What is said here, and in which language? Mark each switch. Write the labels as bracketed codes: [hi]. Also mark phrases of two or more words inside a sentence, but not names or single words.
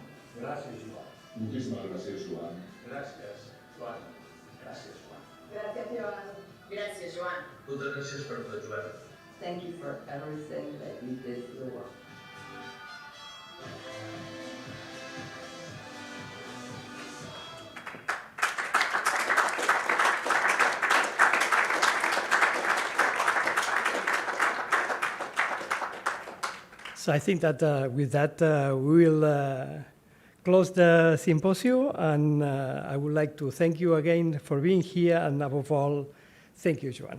[ca] Gràcies, Joan. Moltíssimes gràcies, Joan. Gràcies, Joan. Gràcies, Joan. Gràcies, Joan. Gràcies, Joan. Moltes gràcies per tot, Joan. [en] Thank you for everything that you did for the world. So I think that with that, we will close the symposium, and I would like to thank you again for being here, and above all, thank you, Joan.